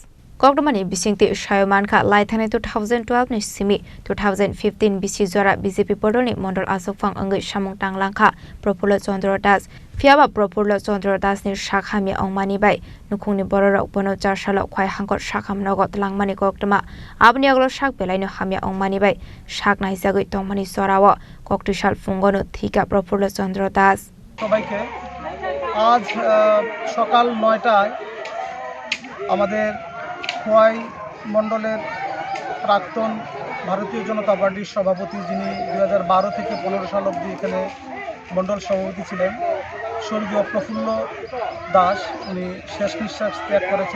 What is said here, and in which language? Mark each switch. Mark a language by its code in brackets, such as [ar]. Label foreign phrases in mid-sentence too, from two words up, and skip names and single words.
[trp] Kogdomani Bisingti Shayomanka Laitane 2012 ni Simi 2015 BC Zora BJP Podolni Mondol Asok Fang Ungai Shamong Tanglanka Propolo Sondro Das. Fiaba Propolo Sondro Das ni Shakami Ongmani Bai, Nukuni Borok Bono Charshalo Koi Hankot Shakam Nogo Langmani Kogdama, Abniaglo Shak Belaino Hamia Ongmani Bai, Shak Naisagui Tongmani Sorawa. ককটিশাল ফুঙ্গনো থিকা প্রফুল্ল চন্দ্র দাস [bn] সবাইকে আজ সকাল ৯টায় আমাদের খোয়াই মণ্ডলের প্রাক্তন ভারতীয় জনতা পার্টির সভাপতি যিনি ২০১২ থেকে ১৫ সাল অবধি এখানে মণ্ডল সভাপতি ছিলেন স্বর্গীয় প্রফুল্ল দাস উনি শেষ নিঃশ্বাস ত্যাগ করেছেন।